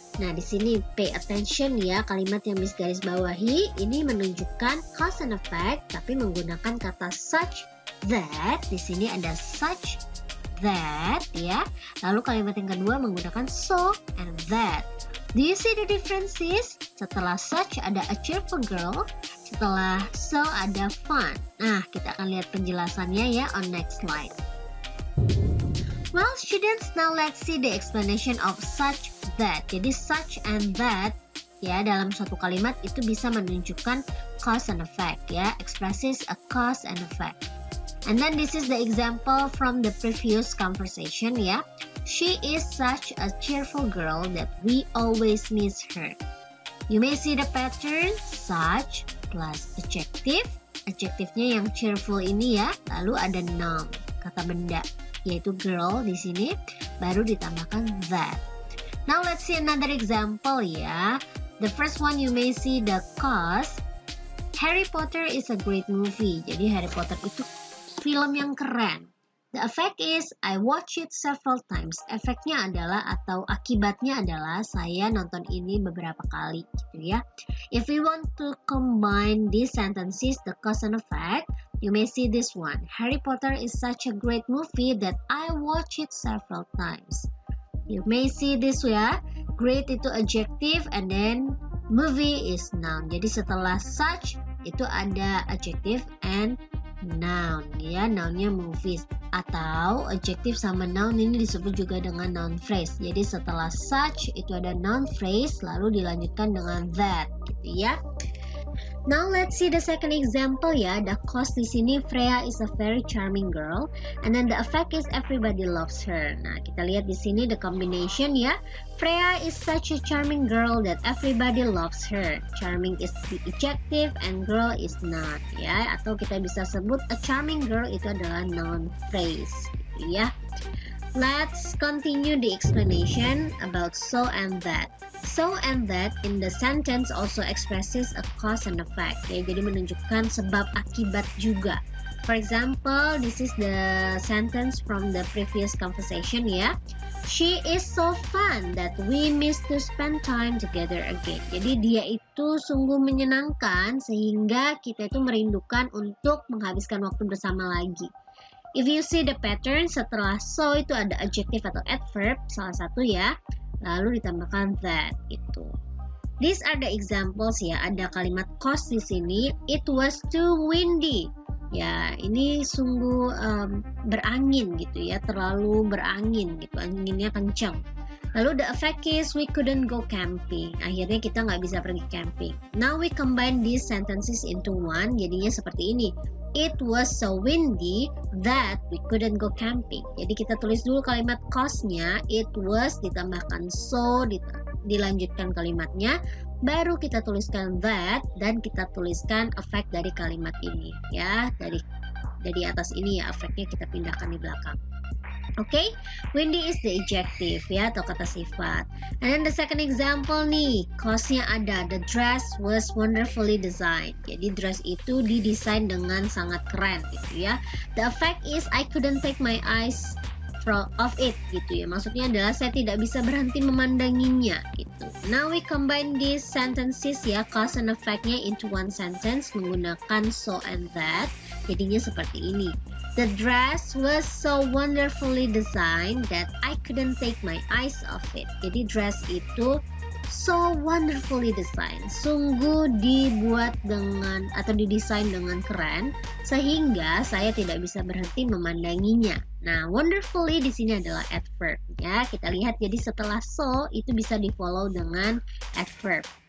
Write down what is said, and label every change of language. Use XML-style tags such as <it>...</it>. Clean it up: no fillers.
<id>Nah, di sini</id> <en>pay attention</en> <id>ya, kalimat yang Miss garis bawahi ini menunjukkan cause and effect tapi menggunakan kata such that. Di sini ada such that ya. Lalu kalimat yang kedua menggunakan so and that.</id> <en>Do you see the differences?</en> <id>Setelah such ada a cheerful girl, setelah so ada fun. Nah, kita akan lihat penjelasannya ya</id> <en>on next slide. Well, students, now let's see the explanation of such that.</en> <id>Jadi such and that ya dalam suatu kalimat itu bisa menunjukkan cause and effect ya.</id> <en>Expresses a cause and effect. And then this is the example from the previous conversation ya. She is such a cheerful girl that we always miss her. You may see the pattern such plus adjective.</en> <id>Adjektifnya yang cheerful ini ya. Lalu ada noun, kata benda, yaitu girl di sini, baru ditambahkan that.</id> <en>Now let's see another example ya. The first one you may see the cause. Harry Potter is a great movie.</en> <id>Jadi Harry Potter itu film yang keren.</id> <en>The effect is I watch it several times.</en> <id>Efeknya adalah atau akibatnya adalah saya nonton ini beberapa kali gitu ya.</id> <en>If we want to combine these sentences, the cause and effect, you may see this one. Harry Potter is such a great movie that I watch it several times. You may see this ya. Great itu adjective and then movie is noun.</en> <id>Jadi setelah such itu ada adjective and noun ya, nounnya movies atau adjective sama noun ini disebut juga dengan noun phrase. Jadi setelah such itu ada noun phrase lalu dilanjutkan dengan that gitu ya.</id> <en>Now let's see the second example ya. The cause</en> <id>di sini</id> <en>Freya is a very charming girl and then the effect is everybody loves her.</en> <id>Nah, kita lihat di sini</id> <en>the combination ya. Freya is such a charming girl that everybody loves her. Charming is the adjective and girl is noun ya.</en> <id>Atau kita bisa sebut a charming girl itu adalah noun phrase gitu ya.</id> <en>Let's continue the explanation about so and that. So and that in the sentence also expresses a cause and effect ya.</en> <id>Jadi menunjukkan sebab akibat juga.</id> <en>For example, this is the sentence from the previous conversation ya. She is so fun that we miss to spend time together again.</en> <id>Jadi dia itu sungguh menyenangkan sehingga kita itu merindukan untuk menghabiskan waktu bersama lagi.</id> <en>If you see the pattern,</en> <id>setelah so itu ada adjective atau adverb, salah satu ya. Lalu ditambahkan that itu.</id> <en>These are the examples ya.</en> <id>Ada kalimat cause di sini.</id> <en>It was too windy.</en> <id>Ya, ini sungguh berangin gitu ya. Terlalu berangin gitu. Anginnya kencang. Lalu</id> <en>the effect is we couldn't go camping.</en> <id>Akhirnya kita nggak bisa pergi camping.</id> <en>Now we combine these sentences into one.</en> <id>Jadinya seperti ini.</id> <en>It was so windy that we couldn't go camping.</en> <id>Jadi kita tulis dulu kalimat cause-nya. It was ditambahkan so, dilanjutkan kalimatnya. Baru kita tuliskan that dan kita tuliskan effect dari kalimat ini ya. Dari atas ini ya, effect-nya kita pindahkan di belakang. Oke,</id> <en>windy is the adjective</en> <id>ya, atau kata sifat.</id> <en>And then the second example nih, cause-nya ada, the dress was wonderfully designed.</en> <id>Jadi dress itu didesain dengan sangat keren gitu ya.</id> <en>The effect is I couldn't take my eyes off it gitu ya.</en> <id>Maksudnya adalah saya tidak bisa berhenti memandanginya gitu.</id> <en>Now we combine these sentences ya, cause and effect-nya into one sentence menggunakan so and that.</en> <id>Jadinya seperti ini.</id> <en>The dress was so wonderfully designed that I couldn't take my eyes off it.</en> <id>Jadi dress itu</id> <en>so wonderfully designed,</en> <id>sungguh dibuat dengan atau didesain dengan keren sehingga saya tidak bisa berhenti memandanginya. Nah, wonderfully di sini adalah adverb ya. Kita lihat jadi setelah so itu bisa di-follow dengan adverb.</id>